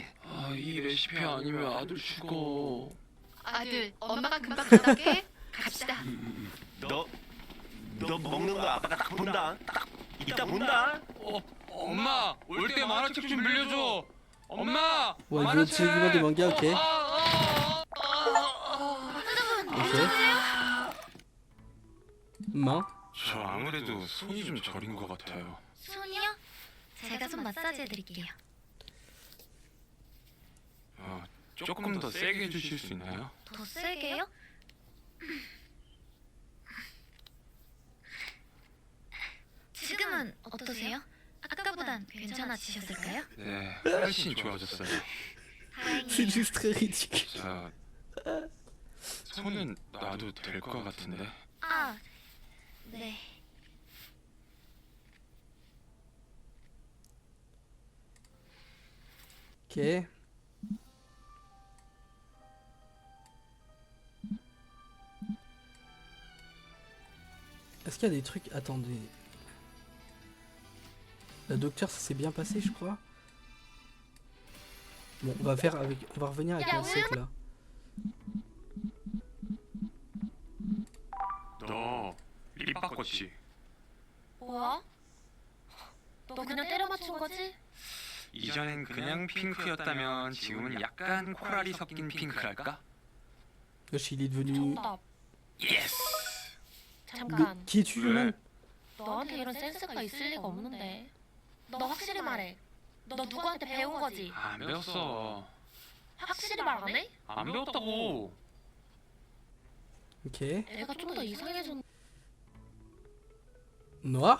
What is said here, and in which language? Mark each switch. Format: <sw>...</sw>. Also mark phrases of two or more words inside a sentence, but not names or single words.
<ko>이 레시피 아니면 아들 죽어. 아들, 엄마가 금방 갔다 올게. 갑시다. 너 먹는 거 아빠가 딱 본다. 딱 이따 본다. 엄마 올 때 만화책 좀 빌려줘. 엄마.</ko> <fr>Ouais, il veut absolument des mangas, ok. Ok. Main.</fr> <ko>저 아무래도 손이 좀 저린 것 같아요. 손이요? 제가 손 마사지 해드릴게요. 조금 더 세게 해주실 수 있나요? 더 세게요? 지금은 어떠세요? 아까보단 괜찮아지셨을까요? 네, 훨씬 좋아졌어요.</ko> <fr>C'est juste très ridicule.</fr> <ko>자, 손은 놔도 될 것 같은데. 아, 네.</ko> <fr>Ok. Est-ce qu'il y a des trucs... Attendez. La docteur, ça s'est bien passé, je crois. Bon, on va revenir avec le sec là.</fr> <ko>너 립 바꿨지? 뭐야? 너 그냥 때려 맞춘 거지? 이전엔 그냥 핑크였다면 지금은 약간 코랄이 섞인 핑크랄까?</ko> <fr>Wesh, il est devenu...</fr> <ko>정답. 예스! 잠깐.</ko> <fr>Qui es-tu, Yonan?</fr> <ko>너한테 이런 센스가 있을 리가 없는데. 너 확실히 말해. 너 누구한테 배운 거지? 안 배웠어. 확실히 말 안 해? 안 배웠다고.</ko> <fr>Ok.</fr> <ko>애가 좀 더 이상해졌.</ko> <fr>Noir?</fr>